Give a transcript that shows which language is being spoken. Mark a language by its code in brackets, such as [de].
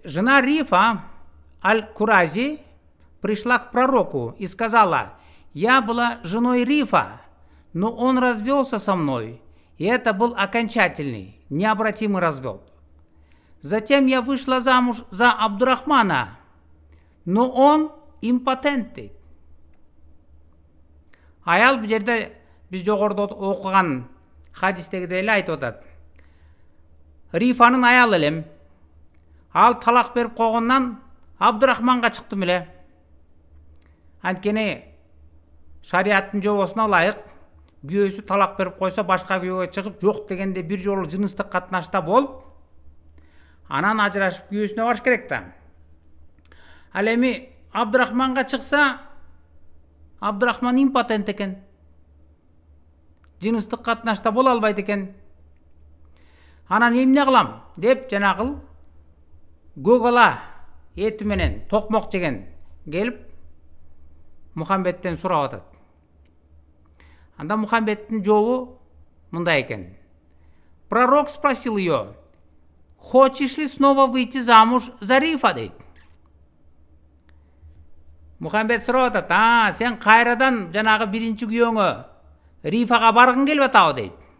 [ru] Жена Рифа аль-Курази пришла к пророку и сказала: «Я была женой Рифа, но он развелся со мной, и это был окончательный, необратимый развод. Затем я вышла замуж за Абдурахмана, но он импотентный». [ky] Аял бул жерде биз жогоруда окуган хадистегидей эле айтып атат. Рифанын аялы элем. Ал талак берип койгондон Абдурахманга чыктым эле. Анткени шариаттын жобосуна ылайык күйөөсү талак берип койсо башка күйөөгө чыгып, жок дегенде бир жолу жыныстык катнашта болуп, анан ажырашып күйөөсүнө барыш керек да. Ал эми Абдурахманга чыкса, Абдурахман импотент экен. Жыныстык катнашта боло албайт экен. Анан эмне кылам деп жанагыл көгала эти менен токмок жеген келип Мухаммедтен сурап атат. Анда Мухаммедтин жообу мындай экен. [ru] Пророк спросил ее: «Хочешь ли снова выйти замуж за Рифа?» [ky] дейт. Мухаммед сурап атат: сен кайрадан жанагы биринчи күйөөңө Рифага баргың келип атабы дейт.